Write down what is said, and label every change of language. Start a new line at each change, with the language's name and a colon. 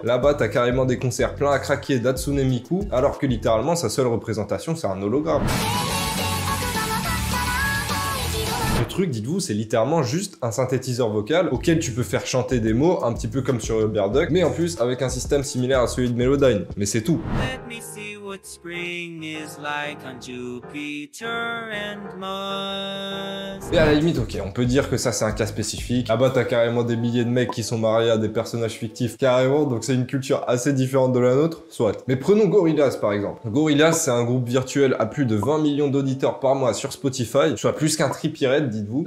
French: Là-bas t'as carrément des concerts pleins à craquer d'Hatsune Miku alors que littéralement sa seule représentation c'est un hologramme. Le truc, dites-vous, c'est littéralement juste un synthétiseur vocal auquel tu peux faire chanter des mots, un petit peu comme sur Uberduck, mais en plus avec un système similaire à celui de Melodyne. Mais c'est tout.
English: What spring is like on Jupiter and Mars.
French: Et à la limite, ok, on peut dire que ça c'est un cas spécifique. Là-bas t'as carrément des milliers de mecs qui sont mariés à des personnages fictifs carrément, donc c'est une culture assez différente de la nôtre, soit. Mais prenons Gorillaz par exemple. Gorillaz c'est un groupe virtuel à plus de 20 millions d'auditeurs par mois sur Spotify, soit plus qu'un Trippie Redd, dites-vous.